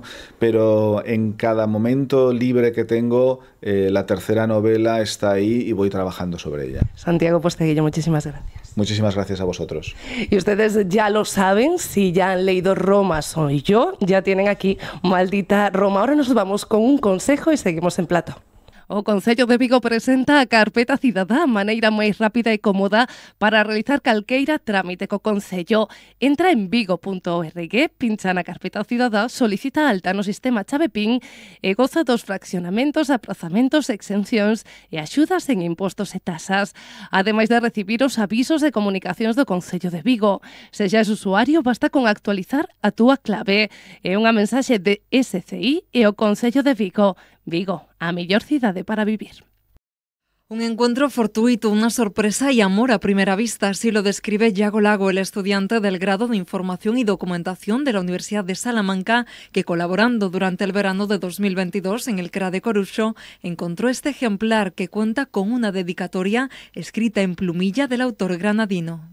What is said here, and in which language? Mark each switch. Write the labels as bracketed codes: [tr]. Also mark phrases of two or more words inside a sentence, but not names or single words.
[es] Pero en cada momento libre que tengo, la tercera novela está ahí y voy trabajando sobre ella. Santiago Posteguillo, muchísimas gracias. Muchísimas gracias a vosotros. Y ustedes ya lo saben, si ya han leído Roma soy yo, ya tienen aquí Maldita Roma. Ahora nos vamos con un consejo y seguimos en plato. [gl] O Concello de Vigo presenta a Carpeta Cidadá, maneira máis rápida e cómoda para realizar calqueira trámite co Concello. Entra en vigo.org, pincha na Carpeta Cidadá, solicita alta no sistema chave PIN e goza dos fraccionamentos, aprazamentos, exencións e axudas en impostos e tasas. Ademais de recibir os avisos de comunicacións do Concello de Vigo. Se xa és usuario, basta con actualizar a túa clave. É unha mensaxe de SCI e o Concello de Vigo. Vigo, a mellor cidade para vivir. [es] Un encuentro fortuito, una sorpresa y amor a primera vista, así lo describe Yago Lago, el estudiante del grado de Información y Documentación de la Universidad de Salamanca, que colaborando durante el verano de 2022 en el CRA de Coruxo, encontró este ejemplar que cuenta con una dedicatoria escrita en plumilla del autor granadino.